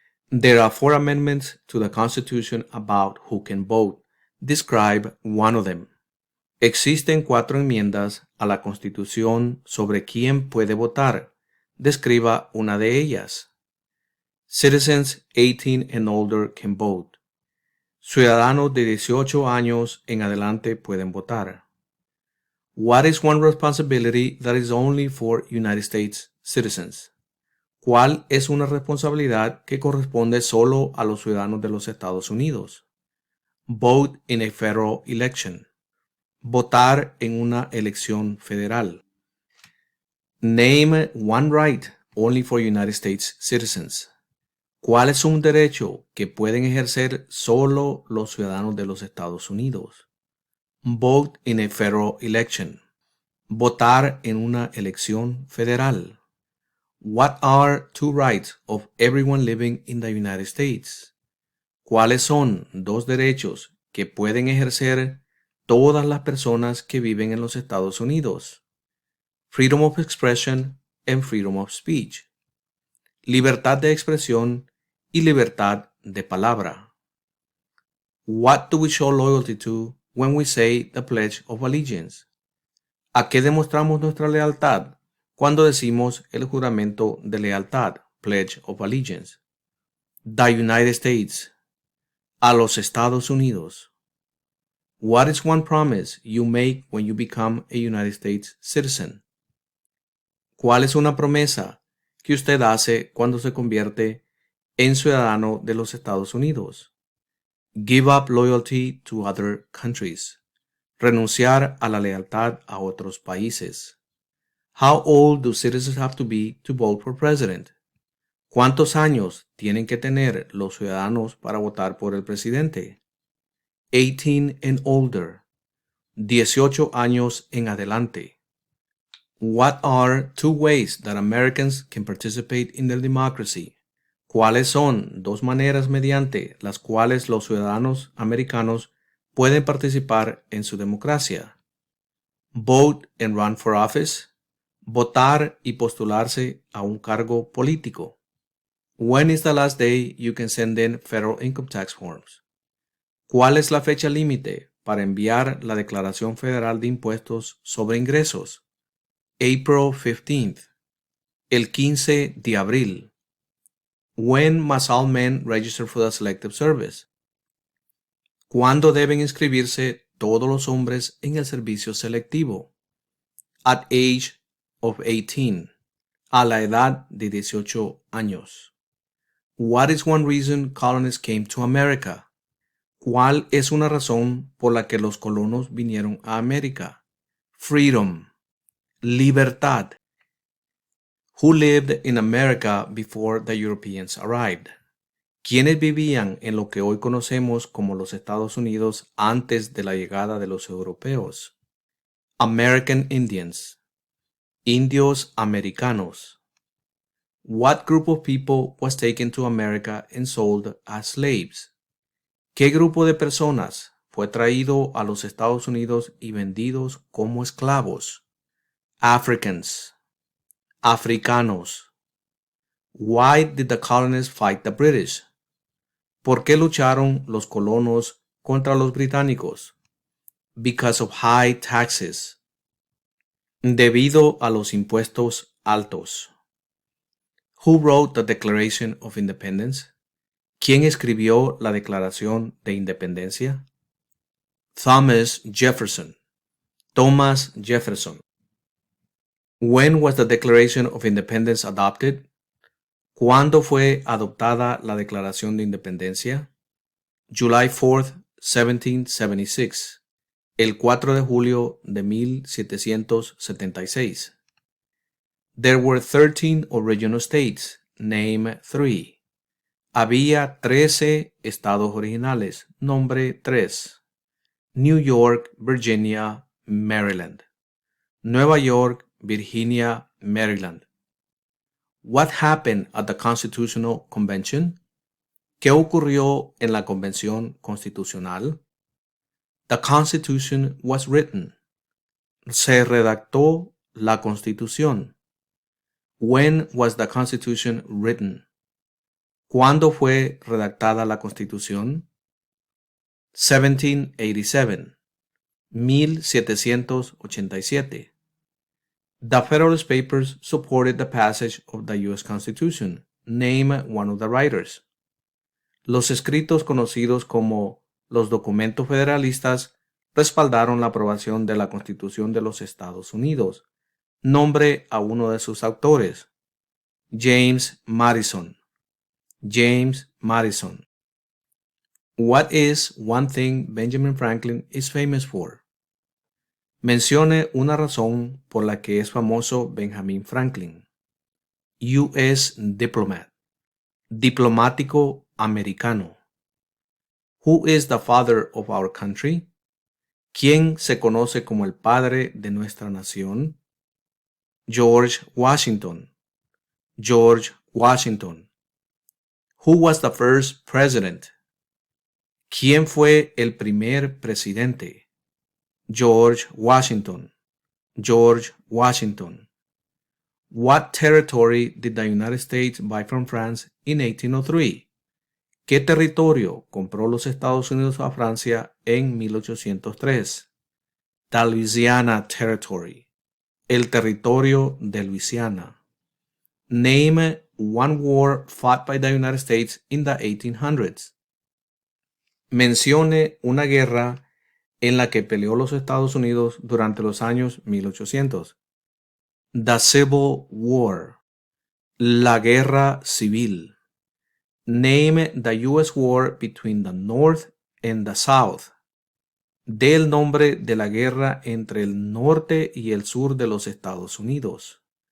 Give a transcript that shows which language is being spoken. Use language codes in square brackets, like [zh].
[en] There are 4 amendments to the Constitution about who can vote. Describe one of them. [es] Existen 4 enmiendas a la Constitución sobre quién puede votar. Describa una de ellas. [en] Citizens 18 and older can vote. [es] Ciudadanos de 18 años en adelante pueden votar. [en] What is one responsibility that is only for United States citizens? [es] ¿Cuál es una responsabilidad que corresponde solo a los ciudadanos de los Estados Unidos? [en] Vote in a federal election. [es] Votar en una elección federal. [en] Name one right only for United States citizens. [es] ¿Cuál es un derecho que pueden ejercer solo los ciudadanos de los Estados Unidos? [en] Vote in a federal election. [es] Votar en una elección federal. [en] What are 2 rights of everyone living in the United States? [es] ¿Cuáles son 2 derechos que pueden ejercer todas las personas que viven en los Estados Unidos? [en] Freedom of expression and freedom of speech. [es] libertad de expresión y libertad de palabra. [en] What do we show loyalty to when we say the Pledge of Allegiance? [es] ¿A qué demostramos nuestra lealtad cuando decimos el juramento de lealtad, Pledge of Allegiance? [en] The United States. [es] A los Estados Unidos. [en] What is one promise you make when you become a United States citizen? [es] ¿Cuál es una promesa que usted hace cuando se convierte en ciudadano de los Estados Unidos? [en] Give up loyalty to other countries. [es] Renunciar a la lealtad a otros países. [en] How old do citizens have to be to vote for president? [es] ¿Cuántos años tienen que tener los ciudadanos para votar por el presidente? [en] 18 and older. [es] 18 años en adelante. [en] What are two ways that Americans can participate in their democracy? [es] ¿Cuáles son dos maneras mediante las cuales los ciudadanos americanos pueden participar en su democracia? [en] Vote and run for office. [es] Votar y postularse a un cargo político. [en] When is the last day you can send in federal income tax forms? [es] ¿Cuál es la fecha límite para enviar la declaración federal de impuestos sobre ingresos? [en] April 15th. [es] El 15 de abril. [en] When must all men register for the Selective Service? [es] ¿Cuándo deben inscribirse todos los hombres en el servicio selectivo? [en] At age of 18. [es] A la edad de 18 años. [en] What is one reason colonists came to America? [es] ¿Cuál es una razón por la que los colonos vinieron a América? [en] Freedom. [es] Libertad. [en] Who lived in America before the Europeans arrived? [es] ¿Quiénes vivían en lo que hoy conocemos como los Estados Unidos antes de la llegada de los europeos? [en] American Indians. [es] Indios americanos. [en] What group of people was taken to America and sold as slaves? [es] ¿Qué grupo de personas fue traído a los Estados Unidos y vendidos como esclavos? [en] Africans. [es] Africanos. [en] Why did the colonists fight the British? [es] ¿Por qué lucharon los colonos contra los británicos? [en] Because of high taxes. [es] Debido a los impuestos altos. [en] Who wrote the Declaration of Independence? [es] ¿Quién escribió la Declaración de Independencia? Thomas Jefferson. Thomas Jefferson. [en] When was the Declaration of Independence adopted? [es] ¿Cuándo fue adoptada la Declaración de Independencia? [en] July 4th, 1776. [es] El 4 de julio de 1776. [en] There were 13 original states. Name 3. [es] Había 13 estados originales. Nombre 3. New York, Virginia, Maryland. Nueva York, Virginia, Maryland. [en] What happened at the Constitutional Convention? [es] ¿Qué ocurrió en la Convención Constitucional? [en] The Constitution was written. [es] Se redactó la Constitución. [en] When was the Constitution written? [es] ¿Cuándo fue redactada la Constitución? 1787. 1787. [en] The Federalist Papers supported the passage of the U.S. Constitution. Name one of the writers. [es] Los escritos conocidos como los documentos federalistas respaldaron la aprobación de la Constitución de los Estados Unidos. Nombre a uno de sus autores. James Madison. James Madison. [en] What is one thing Benjamin Franklin is famous for? [es] Mencione una razón por la que es famoso Benjamin Franklin. [en] U.S. diplomat. [es] Diplomático americano. [en] Who is the father of our country? [es] ¿Quién se conoce como el padre de nuestra nación? George Washington. George Washington. [en] Who was the first president? [es] ¿Quién fue el primer presidente? George Washington. George Washington. [en] What territory did the United States buy from France in 1803? [es] ¿Qué territorio compró los Estados Unidos a Francia en 1803? [en] The Louisiana Territory. [es] El territorio de Luisiana. [en] Name one war fought by the United States in the 1800s. [es] Mencione una guerra en la que peleó los Estados Unidos durante los años 1800. [en] The Civil War. [es] La guerra civil. [en] Name the U.S. war between the North and the South. [es] Dé el nombre de la guerra entre el norte y el sur de los Estados Unidos.